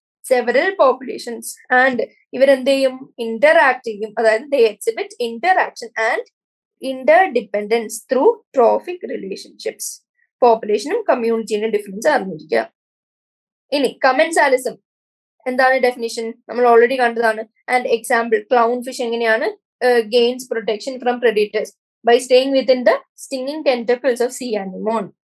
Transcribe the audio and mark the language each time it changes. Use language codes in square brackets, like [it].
[en] several populations and [ml] ഇവരെന്ത് ചെയ്യും? Interact ചെയ്യും. [en] അതായത് they exhibit interaction and interdependence through trophic relationships. [ml] പോപ്പുലേഷനും കമ്മ്യൂണിറ്റിയുടെ ഡിഫറൻസ് അറിഞ്ഞിരിക്കുക. ഇനി കമൻസാലിസം എന്താണ് ഡെഫിനിഷൻ? നമ്മൾ ഓൾറെഡി കണ്ടതാണ്. [en] And example clown fish എങ്ങനെയാണ് gains protection from predators by staying within the stinging tentacles of sea anemone.